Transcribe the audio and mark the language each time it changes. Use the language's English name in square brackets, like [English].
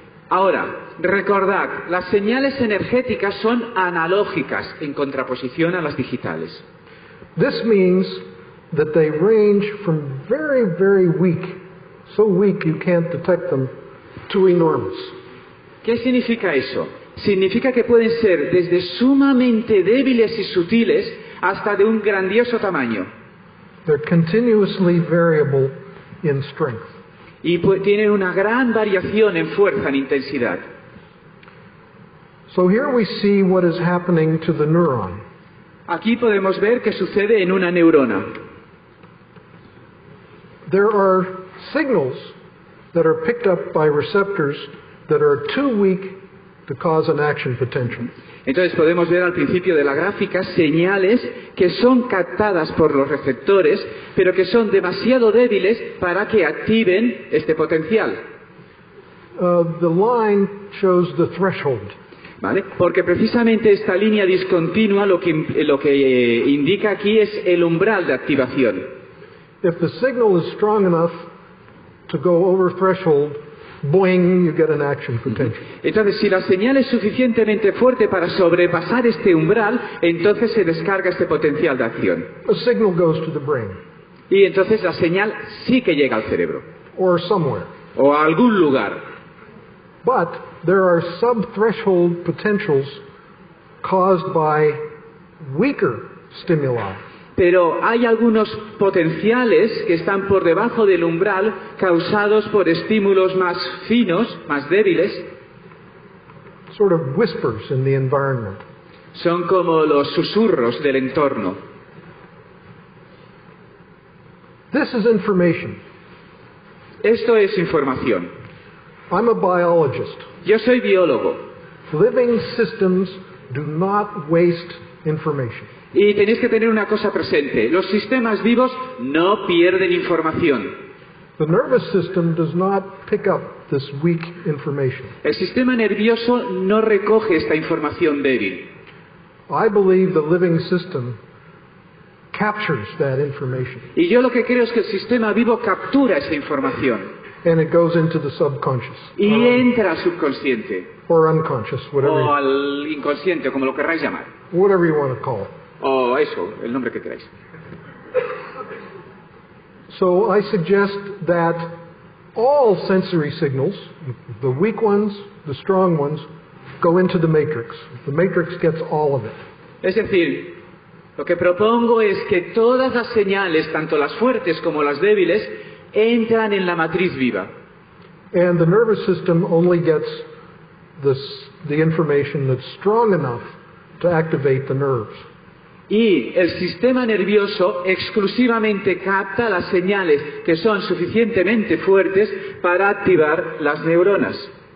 [Spanish] Ahora, recordad, las señales energéticas son analógicas en contraposición a las digitales. [English] This means that they range from very, very weak, so weak you can't detect them, to enormous. [Spanish] ¿Qué significa eso? Significa que pueden ser desde sumamente débiles y sutiles hasta de un grandioso tamaño. [English] They're continuously variable in strength. [Spanish] Y tienen una gran variación en fuerza, en intensidad. [English] So here we see what is happening to the neuron. [Spanish] Aquí podemos ver qué sucede en una neurona. [English] There are signals that are picked up by receptors that are too weak to cause an action potential. [Spanish] Entonces podemos ver al principio de la gráfica señales que son captadas por los receptores, pero que son demasiado débiles para que activen este potencial. [English] The line shows the threshold. [Spanish] ¿Vale? Porque precisamente esta línea discontinua lo que indica aquí es el umbral de activación. [English] If the signal is strong enough to go over threshold, boing, you get an action potential. [Spanish] Entonces, si la señal es suficientemente fuerte para sobrepasar este umbral, entonces se descarga este potencial de acción. [English] A signal goes to the brain. [Spanish] Y entonces la señal sí que llega al cerebro. [English] Or somewhere. [Spanish] O a algún lugar. [English] But there are sub-threshold potentials caused by weaker stimuli. [Spanish] Pero hay algunos potenciales que están por debajo del umbral causados por estímulos más finos, más débiles. [English] Sort of whispers in the environment. [Spanish] Son como los susurros del entorno. [English] This is information. [Spanish] Esto es información. [English] I'm a biologist. [Spanish] Yo soy biólogo. [English] Living systems do not waste information. [Spanish] Y tenéis que tener una cosa presente. Los sistemas vivos no pierden información. [English] The nervous system does not pick up this weak information. [Spanish] El sistema nervioso no recoge esta información débil. [English] I believe the living system captures that information. [Spanish] Y yo lo que creo es que el sistema vivo captura esa información. [English] And it goes into the subconscious. [Spanish] Y entra al subconsciente. [English] Or unconscious, [Spanish] O al inconsciente, como lo querráis llamar. [English] Whatever you want to call it. [Spanish] O eso, el nombre que queráis. [English] So I suggest that all sensory signals, the weak ones, the strong ones, go into the matrix. The matrix gets all of it. [Spanish] Es decir, lo que propongo es que todas las señales, tanto las fuertes como las débiles, entran en la matriz viva. [English] And the nervous system only gets the information that's strong enough to activate the nerves. [Spanish] Y el sistema nervioso exclusivamente capta las señales que son suficientemente fuertes para activar las neuronas.